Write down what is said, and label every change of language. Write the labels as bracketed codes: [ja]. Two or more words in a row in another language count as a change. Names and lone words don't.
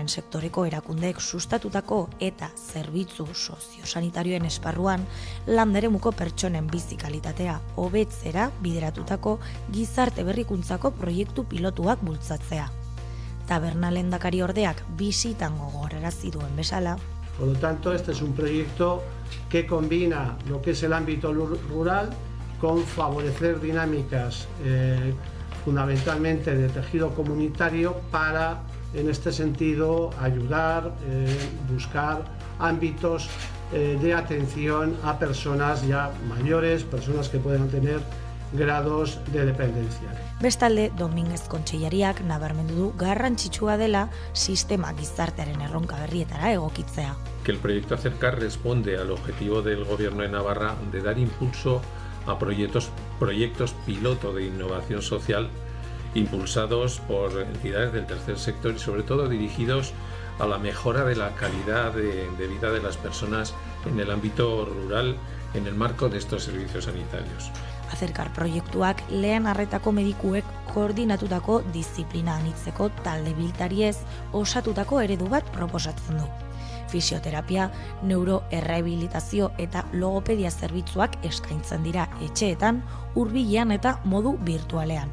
[eu] sektoreko erakundeek sustatutako eta zerbitzu soziosanitarioen esparruan landeremuko pertsonen bizi kalitatea hobetzera bideratutako gizarte berrikuntzako proiektu pilotuak bultzatzea. Taberna lehendakari ordeak bisitan gogorarazi duen bezala. [es] Por lo tanto, este es un proyecto que combina lo que es el ámbito rural con favorecer dinámicas fundamentalmente de tejido comunitario para, en este sentido, ayudar, buscar ámbitos de atención a personas ya mayores, personas que puedan tener grados de dependencia. [eu] Bestalde, Dominguez Kontseilariak nabarmendu du garrantzitsua dela sistema gizartearen erronka berrietara egokitzea. [es] Que el proyecto Acercar responde al objetivo del Gobierno de Navarra de dar impulso a proyectos piloto de innovación social impulsados por entidades del tercer sector y sobre todo dirigidos a la mejora de la calidad de vida de las personas en el ámbito rural en el marco de estos servicios sanitarios. [eu] Acercar proiektuak lehen arretako medikuek koordinatutako disiplina anitzeko talde biltariez osatutako eredu bat proposatzen du. Fisioterapia, neuroerrehabilitazio eta logopedia zerbitzuak eskaintzen dira etxeetan, hurbilean eta modu virtualean.